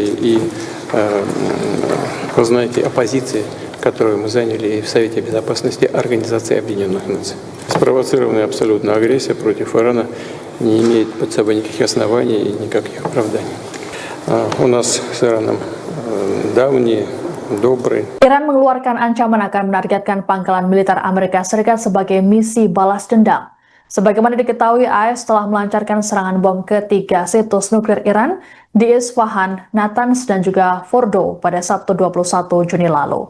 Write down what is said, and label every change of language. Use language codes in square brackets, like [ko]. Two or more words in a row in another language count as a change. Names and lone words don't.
[ru] И вы знаете о позиции, которую мы заняли и в Совете Безопасности Организации Объединенных Наций. Спровоцированная абсолютно агрессия против Ирана не имеет под собой никаких оснований и никаких оправданий. У нас с Ираном давние, добрые. [id] Iran mengeluarkan ancaman akan menargetkan pangkalan militer Amerika Serikat sebagai misi balas dendam. Sebagaimana diketahui, AS telah melancarkan serangan bom ke 3 situs nuklir Iran di Isfahan, Natanz, dan juga Fordow pada Sabtu 21 Juni lalu.